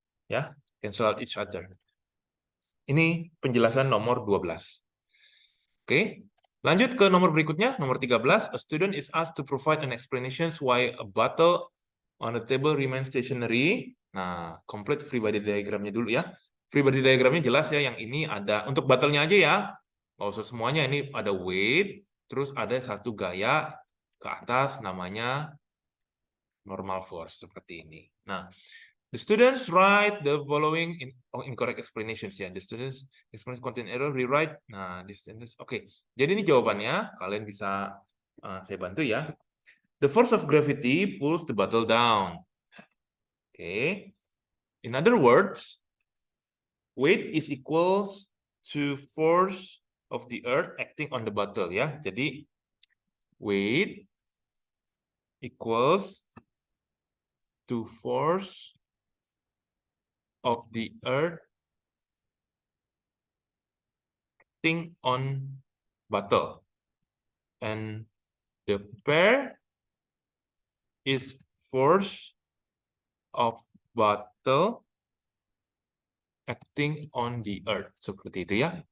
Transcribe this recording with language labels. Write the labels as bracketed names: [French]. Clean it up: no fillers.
[Indonesian] Ya, [English] cancel out each other. [Indonesian] Ini penjelasan nomor 12. Oke, lanjut ke nomor berikutnya, nomor 13. [English] A student is asked to provide an explanation why a bottle on the table remains stationary. [Indonesian] Nah, complete free body diagramnya dulu ya. Free body diagramnya jelas ya, yang ini ada, untuk bottle-nya aja ya. Nggak usah semuanya, ini ada weight, terus ada satu gaya ke atas namanya normal force, seperti ini. [English] Nah, the students write the following incorrect explanations ya. The students explanation contain error, rewrite. Nah, this sentence. Oke. [Indonesian] Jadi ini jawabannya. Kalian bisa saya bantu ya. [English] The force of gravity pulls the bottle down. Oke. In other words, weight is equals to force of the earth acting on the bottle ya. Jadi weight equals to force of the earth acting on bottle, and the pair is force of bottle acting on the earth, [Indonesian] seperti itu ya.